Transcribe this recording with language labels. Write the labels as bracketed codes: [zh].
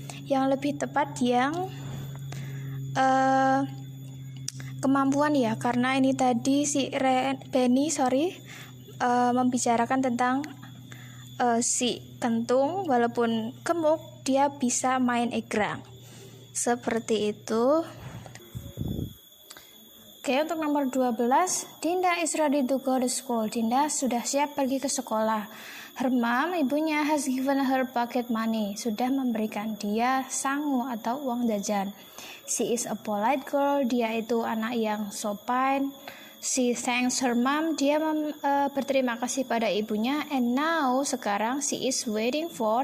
[id] Yang lebih tepat yang kemampuan ya, karena ini tadi si Benny membicarakan tentang si kentung walaupun gemuk dia bisa main egrang. Seperti itu. [en] Oke, [id] untuk nomor 12, [en] Dinda is ready to go to school. [id] Dinda sudah siap pergi ke sekolah. [en] Her mom, ibunya, has given her pocket money. [id] Sudah memberikan dia sangu atau uang jajan. [en] She is a polite girl. [id] Dia itu anak yang sopan. [en] She thanks her mom. [id] Dia berterima kasih pada ibunya. [en] And now, sekarang, she is waiting for.